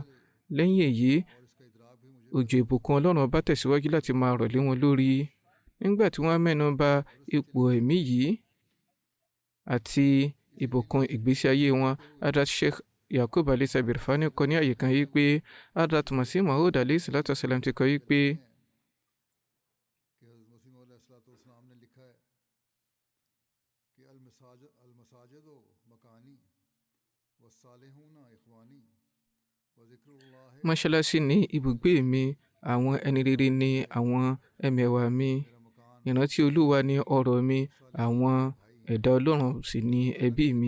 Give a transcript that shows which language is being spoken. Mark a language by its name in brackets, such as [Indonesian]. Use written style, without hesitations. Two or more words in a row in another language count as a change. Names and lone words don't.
[Yoruba] Lẹ́yìn èyí, òjò ìbùkún Ọlọ́run ọba tẹ̀síwájú láti máa rọ̀ lé wọn lórí. Nígbà tí wọ́n mẹ́nu bà ipò ẹ̀mí yìí àti ìbùkún ìgbésí ayé wọn, Hazrat Sheikh Yaqub alayhi Sabirfani kọ ní àyè kan yìí pé Hazrat Masih Maud [Arabic] عليه الصلاة والسلام [Yoruba] ti kọ yìí pé mọ́ṣáláṣí ní ibùgbé mi, àwọn ẹni rere ni àwọn ẹmẹ̀wà mi, ìrántí Olúwa ni ọrọ̀ mi, àwọn ẹ̀dá Ọlọ́run sì ni ẹbí mi.